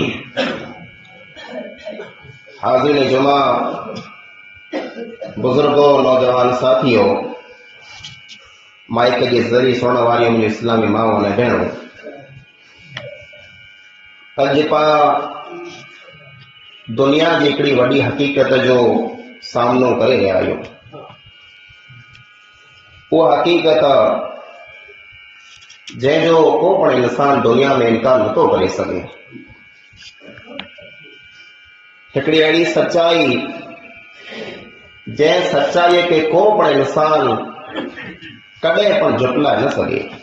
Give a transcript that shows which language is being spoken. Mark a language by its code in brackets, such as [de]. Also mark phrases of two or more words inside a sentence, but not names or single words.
[ur] حاضرین جمعہ بزرگوں نوجوان ساتھیوں مائک کے ذریعے سننے والی مجھے اسلامی ماؤں نے بہنوں اج پا [sd] दुनिया जी हिकिड़ी वॾी हक़ीक़त जो सामनो करे रहिया आहियूं। उहा हक़ीक़त जंहिंजो को पण इंसान दुनिया में इनकार नथो करे सघे। हिकिड़ी अहिड़ी सच्चाई जंहिं सच्चाईअ खे को पण इंसान कॾहिं पण झुटलाए न सघे।